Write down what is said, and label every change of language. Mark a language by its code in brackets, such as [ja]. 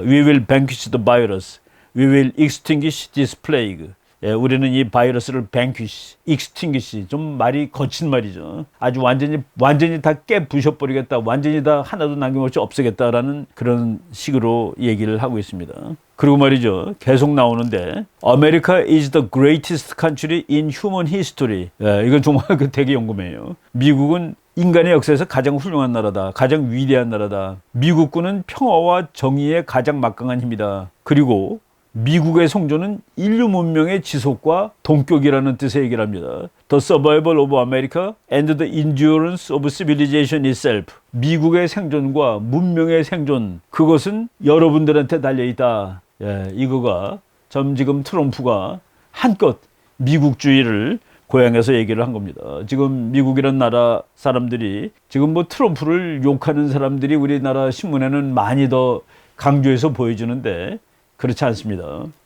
[en] We will vanquish the virus. We will extinguish this plague. [ko] 우리는 이 바이러스를 [en] vanquish, extinguish [ko] 좀 말이 거친 말이죠. 아주 완전히 다 깨부셔버리겠다. 완전히 다 하나도 남김없이 없애겠다라는 그런 식으로 얘기를 하고 있습니다. 그리고 말이죠. 계속 나오는데 [en] America is the greatest country in human history. [ko] 이건 정말 그 되게 용감해요. 미국은 인간의 역사에서 가장 훌륭한 나라다. 가장 위대한 나라다. 미국군은 평화와 정의의 가장 막강한 힘이다. 그리고 미국의 성조는 인류 문명의 지속과 동격이라는 뜻의 얘기를 합니다. [en] The survival of America and the endurance of civilization itself. [ko] 미국의 생존과 문명의 생존, 그것은 여러분들한테 달려있다. 이거가 지금 트럼프가 한껏 미국주의를 고향에서 얘기를 한 겁니다. 지금 미국이라는 나라 사람들이 지금 뭐 트럼프를 욕하는 사람들이 우리나라 신문에는 많이 더 강조해서 보여주는데 그렇지 않습니다.